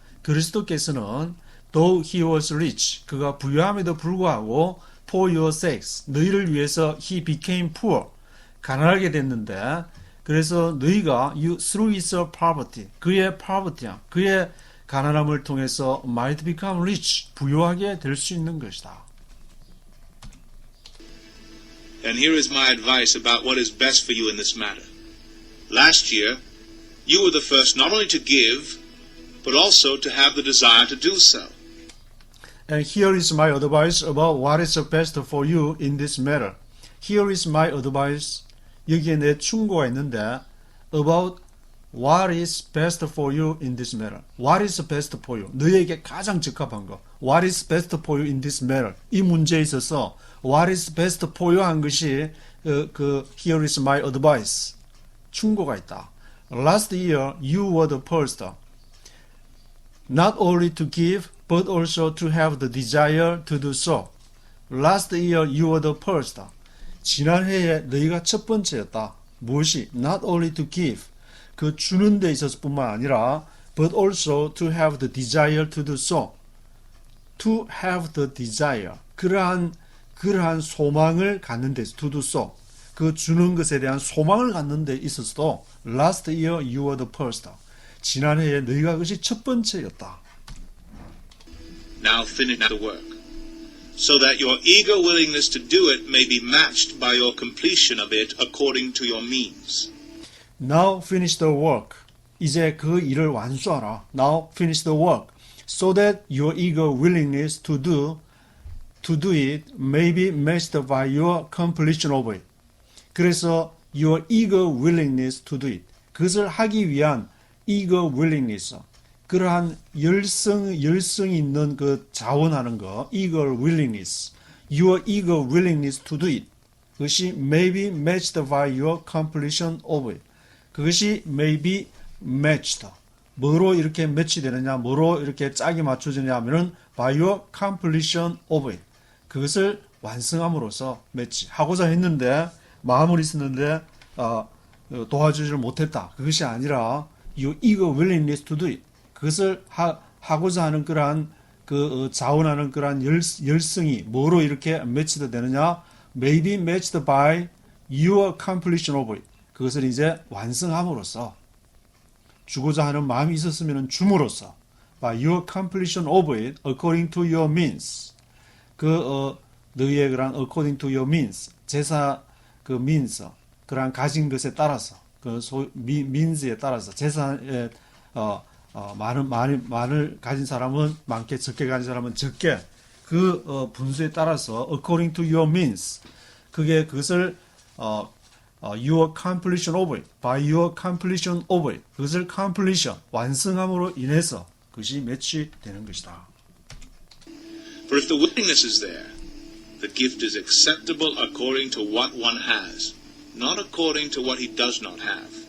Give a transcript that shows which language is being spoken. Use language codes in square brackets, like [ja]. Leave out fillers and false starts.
[ko] 그리스도께서는 [en] though he was rich, [ko] 그가 부유함에도 불구하고 [en] for your sakes, [ko] 너희를 위해서 [en] he became poor, [ko] 가난하게 됐는데 그래서 너희가 [en] you through his poverty, [ko] 그의 가난함을 통해서 [en] might become rich, [ko] 부유하게 될 수 있는 것이다. [en] And here is my advice about what is best for you in this matter. Last year, you were the first not only to give, but also to have the desire to do so. And here is my advice about what is best for you in this matter. Here is my advice. [ko] 여기에 내 충고가 있는데 [en] about what is best for you in this matter. What is best for you? [ko] 너에게 가장 적합한 거. [en] What is best for you in this matter? [ko] 이 문제에 있어서 [en] what is best for you [ko] 한 것이 [en] here is my advice. [ko] 충고가 있다. [en] Last year you were the first. Not only to give but also to have the desire to do so. Last year you were the first. [ko] 지난해에 너희가 첫 번째였다. 무엇이? [en] Not only to give. [ko] 그 주는 데 있어서 뿐만 아니라 [en] but also to have the desire to do so. To have the desire. [ko] 그러한 소망을 갖는 데 있어. [en] To do so. [ko] 그 주는 것에 대한 소망을 갖는 데 있어서도 [en] last year you were the first. [ko] 지난해에 너희가 그것이 첫 번째였다. [en] Now finish the work, so that your eager willingness to do it may be matched by your completion of it according to your means. Now finish the work. [ko] 이제 그 일을 완수하라. [en] Now finish the work, so that your eager willingness to do it may be matched by your completion of it. [ko] 그래서 [en] your eager willingness to do it. [ko] 그것을 하기 위한 [en] eager willingness. [ko] 그러한 열성 있는 그 자원하는 거, [en] eager willingness, your eager willingness to do it. [ko] 그것이 [en] may be matched by your completion of it. [ko] 그것이 [en] may be matched. [ko] 뭐로 이렇게 매치되느냐, 뭐로 이렇게 짝이 맞춰지냐 하면은 [en] by your completion of it. [ko] 그것을 완성함으로써 매치. 하고자 했는데, 마음을 있었는데, 도와주지를 못했다. 그것이 아니라, [en] you eager willingness to do it. [ko] 그것을 하고자 하는 그러한 자원하는 그러한 열성이 뭐로 이렇게 매치가 되느냐? [en] may be matched by your completion of it. [ko] 그것을 이제 완성함으로써 주고자 하는 마음이 있었으면 줌으로써 [en] by your completion of it according to your means. [ko] 너희의 그런 [en] according to your means. [ko] 제사 means. 그러한 가진 것에 따라서 means에 따라서 제사에 많을 가진 사람은 많게, 적게 가진 사람은 적게, 분수에 따라서 [en] according to your means. [ko] 그것을 your completion of it, by your completion of it. 그것을 completion, 완성함으로 인해서 그것이 매치되는 것이다. [en] For if the willingness is there, the gift is acceptable according to what one has, not according to what he does not have.